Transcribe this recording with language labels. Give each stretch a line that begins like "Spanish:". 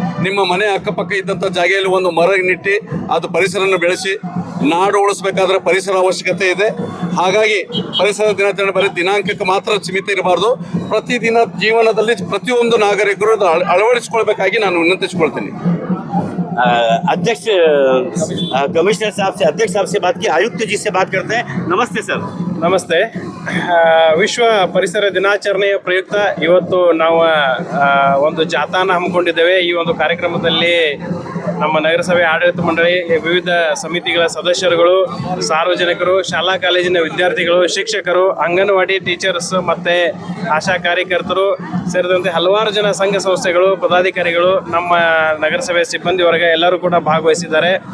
Kannada: ನಿಮ್ಮ ಮನೆ ಅಕ್ಕಪಕ್ಕ ಇದ್ದಂಥ ಜಾಗೆಯಲ್ಲಿ ಒಂದು ಮರ ನೆಟ್ಟಿ ಅದು ಪರಿಸರವನ್ನು ಬೆಳೆಸಿ. ನಾಡು ಉಳಿಸಬೇಕಾದ್ರೆ ಪರಿಸರ ಅವಶ್ಯಕತೆ ಇದೆ. ಹಾಗಾಗಿ ಪರಿಸರ ದಿನಾಚರಣೆ ಬರೀ ದಿನಾಂಕಕ್ಕೆ ಮಾತ್ರ ಸೀಮಿತ ಇರಬಾರ್ದು. ಪ್ರತಿದಿನ ಜೀವನದಲ್ಲಿ ಪ್ರತಿಯೊಂದು ನಾಗರಿಕರು ಅಳವಡಿಸಿಕೊಳ್ಬೇಕಾಗಿ ನಾನು ವಿನಂತಿಸಿಕೊಳ್ತೀನಿ.
Hindi: अध्यक्ष कमिश्नर साहब से, अध्यक्ष साहब से बात की, आयुक्त जी से बात करते हैं। नमस्ते सर।
Kannada: ನಮಸ್ತೆ. ವಿಶ್ವ ಪರಿಸರ ದಿನಾಚರಣೆಯ ಪ್ರಯುಕ್ತ ಇವತ್ತು ನಾವು ಒಂದು ಜಾಥಾನ ಹಮ್ಮಿಕೊಂಡಿದ್ದೇವೆ. ಈ ಒಂದು ಕಾರ್ಯಕ್ರಮದಲ್ಲಿ ನಮ್ಮ ನಗರಸಭೆ ಆಡಳಿತ ಮಂಡಳಿ, ವಿವಿಧ ಸಮಿತಿಗಳ ಸದಸ್ಯರುಗಳು, ಸಾರ್ವಜನಿಕರು, ಶಾಲಾ ಕಾಲೇಜಿನ ವಿದ್ಯಾರ್ಥಿಗಳು, ಶಿಕ್ಷಕರು, ಅಂಗನವಾಡಿ ಟೀಚರ್ಸ್ ಮತ್ತು ಆಶಾ ಕಾರ್ಯಕರ್ತರು ಸೇರಿದಂತೆ ಹಲವಾರು ಜನ ಸಂಘ ಸಂಸ್ಥೆಗಳು, ಪದಾಧಿಕಾರಿಗಳು, ನಮ್ಮ ನಗರಸಭೆ ಸಿಬ್ಬಂದಿ ವರ್ಗ ಎಲ್ಲರೂ ಕೂಡ ಭಾಗವಹಿಸಿದ್ದಾರೆ.